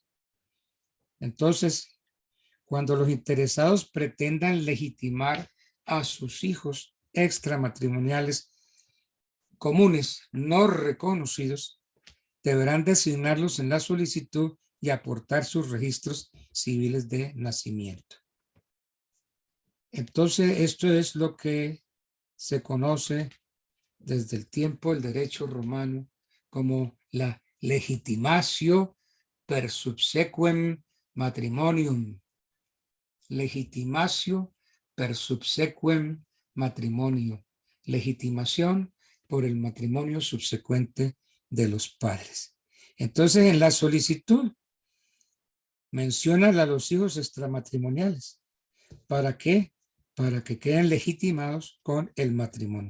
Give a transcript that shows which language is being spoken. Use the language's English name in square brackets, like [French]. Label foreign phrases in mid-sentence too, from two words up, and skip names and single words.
[Spanish] Entonces, cuando los interesados pretendan legitimar a sus hijos extramatrimoniales comunes no reconocidos, deberán designarlos en la solicitud y aportar sus registros civiles de nacimiento. Entonces, esto es lo que se conoce desde el tiempo del derecho romano como la [Latin] legitimatio per subsequem matrimonium. Legitimatio per subsequem matrimonio. [Spanish] Legitimación por el matrimonio subsecuente de los padres. Entonces, en la solicitud menciona a los hijos extramatrimoniales. ¿Para qué? Para que queden legitimados con el matrimonio.